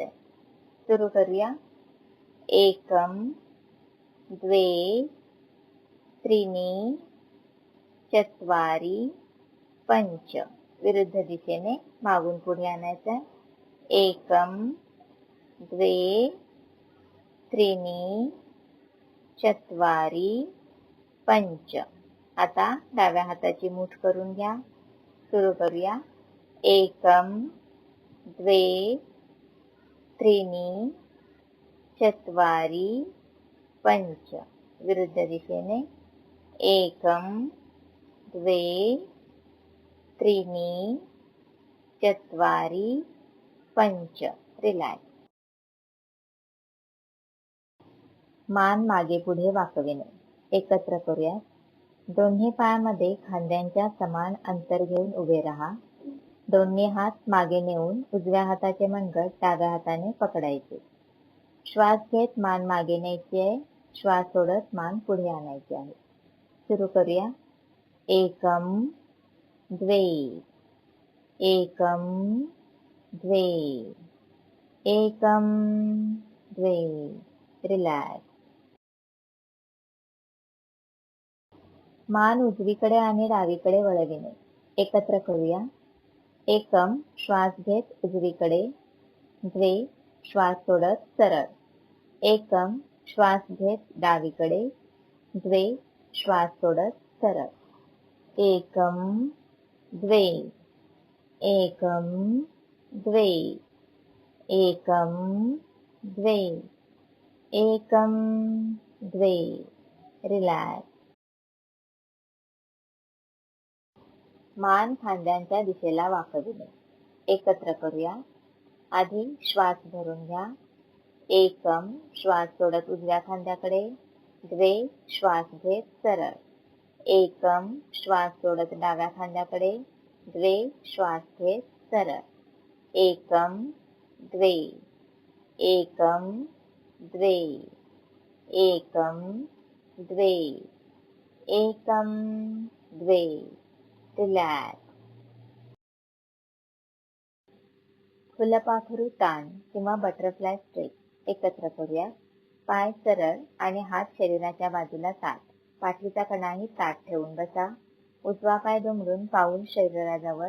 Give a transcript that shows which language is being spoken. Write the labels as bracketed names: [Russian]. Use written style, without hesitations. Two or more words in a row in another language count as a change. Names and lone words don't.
[Marathi] सुरू करूया. [Sanskrit] एकम द्वे त्रीणी चत्वारी पंच. [Marathi] विरुद्ध दिशेने मागून पुढे आणायचंय. [Sanskrit] एकम द्वे त्रीणी चत्वारी पंच. [Marathi] आता डाव्या हाताची मूठ करून घ्या. सुरू करूया. [Sanskrit] एकम द्वे त्रीणी चत्वारी पंच. [Marathi] विरुद्ध दिशेने. [Sanskrit] एकम द्वे त्रीणी चत्वारी पंच. [Marathi] रिलॅक्स. मान मागे पुढे वाकविणे. एकत्र करूया. दोन्ही पायामध्ये खांद्यांच्या समान अंतर घेऊन उभे राहा. दोन्ही हात मागे नेऊन उजव्या हाताचे मनगट डाव्या हाताने पकडायचे. श्वास घेत मान मागे न्यायची आहे. श्वास सोडत मान पुढे आणायची आहे. सुरू करूया. [Sanskrit] एकम द्वे. एकम द्वे. एकम द्वे. [Marathi] रिलॅक्स. मान उजवीकडे आणि डावीकडे वळविणे. एकत्र करूया. एकम. श्वास घेत उजवीकडे. द्वे. श्वास सोडत सरळ. एकम. श्वास घेत डावीकडे. द्वे. श्वास सोडत सरळ. [Sanskrit] एकम द्वे. एकम द्वे. एकम द्वे. एकम द्वे. [Marathi] रिलॅक्स. मान खांद्यांच्या दिशेला वाकविणे. एकत्र करूया. आधी श्वास भरून घ्या. एकम. श्वास सोडत उजव्या खांद्याकडे. द्वे. श्वास घेत सरळ. एकम. श्वास सोडत डाव्या खांद्याकडे. द्वे. श्वास घेत सरळ. [Sanskrit] एकम द्वे. एकम द्वे. एकम द्वे. एकम द्वे. [Marathi] रिलॅक्स. फुलपाखरू ताण किंवा [English] butterfly stretch. [Marathi] एकत्र करूया. पाय सरळ आणि हात शरीराच्या बाजूला ताठ. पाठीचा कणाही ताठ ठेवून बसा. उजवा पाय दुमडून पाऊल शरीराजवळ.